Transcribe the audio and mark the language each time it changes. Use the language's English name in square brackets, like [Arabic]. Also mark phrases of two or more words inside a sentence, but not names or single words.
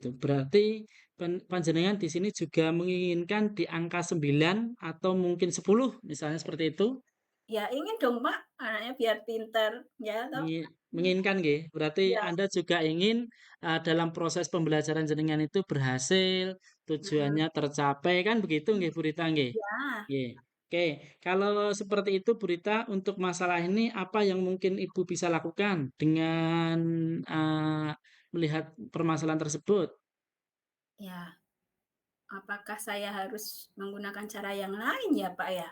[Indonesian] Berarti panjenengan di sini juga menginginkan di angka 9 atau mungkin 10 misalnya seperti itu. Ya ingin dong, Pak, anaknya biar pinter, ya toh? Menginginkan nggih. Berarti Iya, Anda juga ingin dalam proses pembelajaran jenengan itu berhasil, mhm. tujuannya tercapai kan begitu nggih Bu Rita nggih? Iya. Nggih. Oke, kalau seperti itu Bu Rita untuk masalah ini apa yang mungkin Ibu bisa lakukan dengan eh, melihat permasalahan tersebut? Ya, apakah saya harus menggunakan cara yang lain ya, Pak, ya?